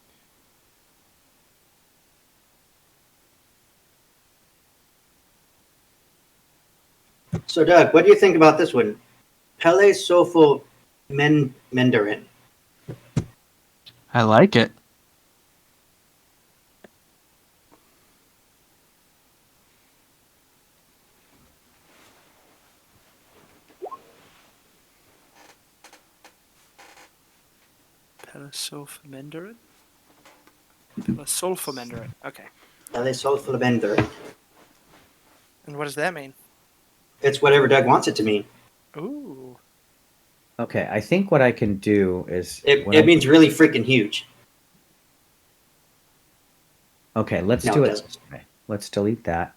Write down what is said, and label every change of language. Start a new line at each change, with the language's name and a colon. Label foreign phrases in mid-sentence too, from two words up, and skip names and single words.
English: So, Doug, what do you think about this one? Pele Sofo Mendarin. I like it. Pelisulfamandarin? Pelisulfamandarin. Okay. Pele Sofo Mendarin. And what does that mean? It's whatever Doug wants it to mean. Ooh. Okay, I think what I can do is... It means really freaking huge. Okay, let's No, do it it doesn't. this way. Let's delete that.